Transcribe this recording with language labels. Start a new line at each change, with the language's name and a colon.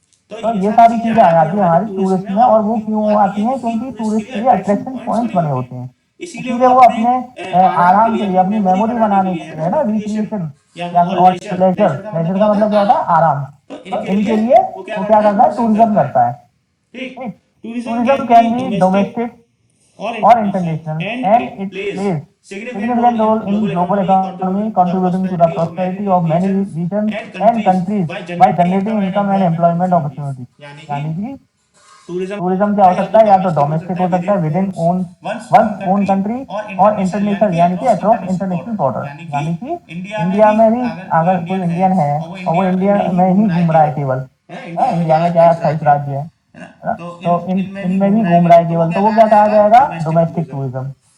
Hindi: तो ये सारी चीजें आ जाती है हमारी टूरिस्ट में, और वो क्यों आती हैं, क्योंकि टूरिस्ट के लिए अट्रैक्शन पॉइंट्स बने होते हैं। इसीलिए वो अपने आराम के लिए, अपनी मेमोरी बनाने के लिए, है ना, रिक्रिएशन या फिर और प्लेजर, प्लेजर का मतलब क्या होता है, आराम। तो इनके लिए वो क्या करता है, टूरिज्म करता है।
English: ठीक, tourism can be domestic or international, and it plays significant role in global economy, contributing to the prosperity of many regions and countries by generating income and employment opportunities.
Hindi: यानी कि टूरिज्म क्या हो सकता है, या तो डोमेस्टिक हो सकता है
English: within one own country,
Hindi: और इंटरनेशनल यानी कि
English: across international border,
Hindi: यानी कि इंडिया में भी अगर कोई इंडियन है और वो इंडिया में ही घूम रहा है केवल, इंडिया में क्या 28 राज्य है ना, तो इनमें भी घूम रहा है केवल, तो वो क्या कहा जाएगा, डोमेस्टिक टूरिज्म।